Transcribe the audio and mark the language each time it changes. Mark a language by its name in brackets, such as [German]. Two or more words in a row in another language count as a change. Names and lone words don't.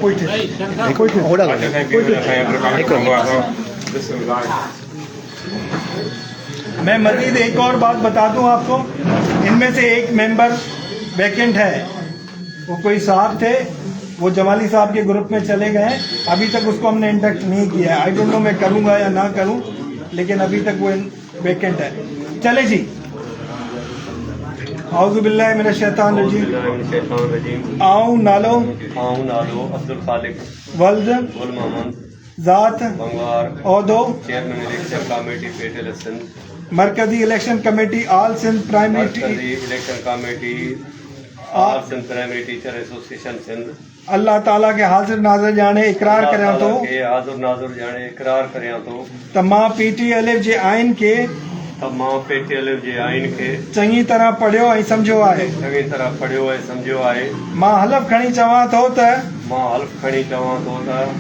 [Hindi] मैं मजीद एक और बात बता दूं आपको, इनमें से एक मेंबर वैकेंट है। वो कोई साहब थे, वो जमाली साहब के ग्रुप में चले गए, अभी तक उसको हमने इंडक्ट नहीं किया है। [English] I don't know [Hindi] मैं करूँगा या ना करूँ, लेकिन अभी तक वो वैकेंट है। चले जी, [Arabic] أعوذ بالله من الشيطان الرجيم. [Sindhi] आऊं नालो अब्दुल खालिक वल्द ज़ात भंगवार, औदो चेयरमैन इलेक्शन कमेटी PTLF सिंध, मरकजी इलेक्शन कमेटी ऑल सिंध प्राइमरी इलेक्शन कमेटी ऑल सिंध प्राइमरी टीचर एसोसिएशन सिंध। अल्लाह ताला के हाजिर नाज़िर जाने इकरार करियां थो हाजिर नाज़िर जाने इकरार करियां थो त मां PTLF जे आइन के त मां PTLF जे आइन खे चङी तरह पढ़ियो ऐं सम्झियो आहे। चङी तरह पढ़ियो ऐं सम्झियो आहे। मां हलफ़ खणी चवां थो त मां हल्फ़ खणी चवां थो त